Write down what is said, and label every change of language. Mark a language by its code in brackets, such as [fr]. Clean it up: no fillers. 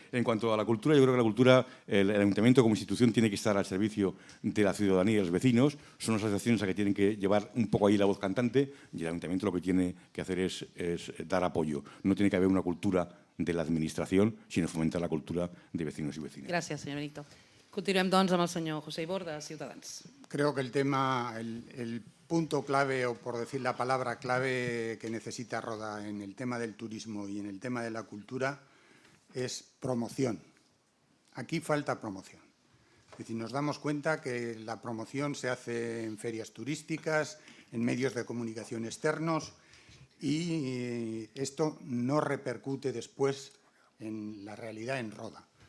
[es] En cuanto a la cultura, yo creo que la cultura, el ayuntamiento como institución tiene que estar al servicio de la ciudadanía y de los vecinos. Son las asociaciones las que tienen que llevar un poco ahí la voz cantante y el ayuntamiento lo que tiene que hacer es dar apoyo. No tiene que haber una cultura de la administración, sino fomentar la cultura de vecinos y vecinas. [ca] Gràcies, senyor Benedicto. Continuem, doncs, amb el senyor José Ibor, de Ciutadans. [es] Creo que el tema, el punto clave, o por decir la palabra clave que necesita Roda en el tema del turismo y en el tema de la cultura es promoción. Aquí falta promoción. Es decir, nos damos cuenta que la promoción se hace en ferias turísticas, en medios de comunicación externos, y esto no repercute después en la realidad en Roda.